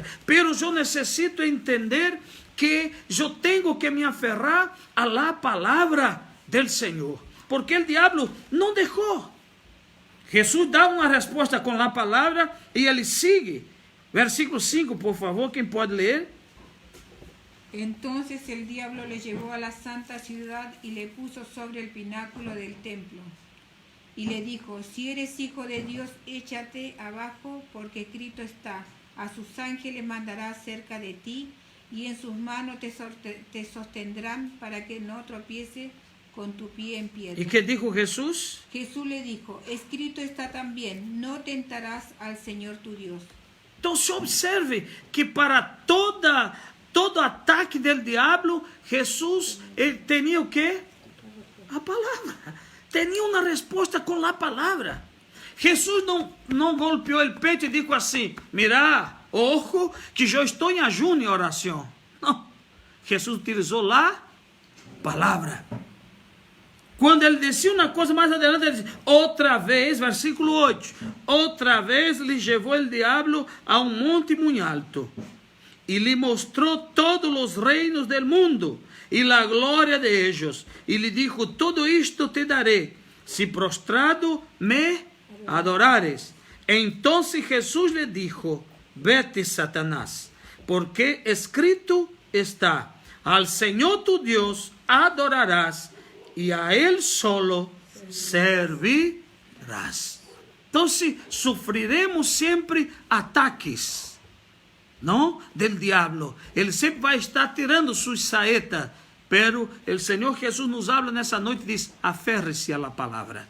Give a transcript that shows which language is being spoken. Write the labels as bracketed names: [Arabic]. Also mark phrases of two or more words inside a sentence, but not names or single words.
[Portuguese] Pero eu necessito entender que eu tenho que me aferrar a la palavra del Senhor, porque o diabo não deixou. Jesus dá uma resposta com a palavra e ele sigue. Versículo 5, por favor, quem pode ler? [Spanish] Entonces el diablo le llevó a la santa ciudad y le puso sobre el pináculo del templo. Y le dijo, si eres hijo de Dios, échate abajo, porque escrito está, a sus ángeles mandará cerca de ti, y en sus manos te sostendrán para que no tropiece con tu pie en piedra. ¿Y qué dijo Jesús? Jesús le dijo, escrito está también, no tentarás al Señor tu Dios. Entonces observe que para todo ataque del diablo, Jesús, [Portuguese] ele tinha o quê? A palavra. tinha uma resposta com a palavra. Jesus não golpeou o peito e disse assim: [Spanish] mira, ojo, [Portuguese] que eu estou em ayuno e oração. Não. Jesus utilizou a palavra. Quando ele dizia uma coisa mais adelante, ele disse, outra vez, versículo 8, outra vez lhe levou o diabo a um monte muito alto e lhe mostrou todos os reinos do mundo e a glória [Spanish] de ellos, [Portuguese] e lhe dijo, todo isto [Spanish] te daré, si prostrado me adorares. Então Jesus lhe dijo, vete, Satanás, porque escrito está, al Señor tu Dios adorarás, e a Ele solo servirás. [Portuguese] Então, sofreremos sempre ataques, não? Del diabo. Ele sempre vai estar tirando suas saetas. Pero o Senhor Jesus nos habla nessa noite e diz: aferre-se à palavra.